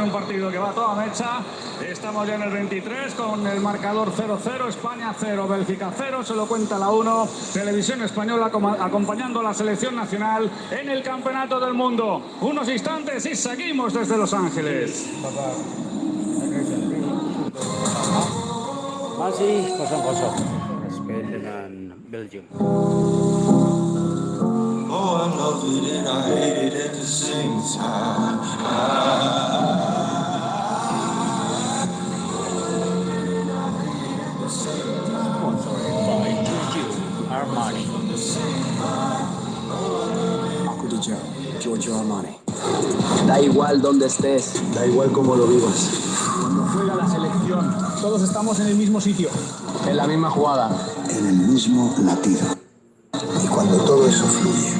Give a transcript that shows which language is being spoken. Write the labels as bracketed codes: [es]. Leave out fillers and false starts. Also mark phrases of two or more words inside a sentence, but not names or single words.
[es] Un partido que va a toda mecha. Estamos ya en el 23 con el marcador 0-0. España 0, Bélgica 0. Se lo cuenta la 1. Televisión Española acompañando a la selección nacional en el Campeonato del Mundo. Unos instantes y seguimos desde Los Ángeles. [ms] Masih 0-0 Spain dengan Belgium. [en] Oh, I love it and I hate it at the same time. Sponsored by Armani. [ms] Aku DJ Giorgio Armani. [es] Da igual donde estés, Da igual cómo lo vivas. Cuando juega la selección, todos estamos en el mismo sitio. en la misma jugada. En el mismo latido. Y cuando todo eso fluye,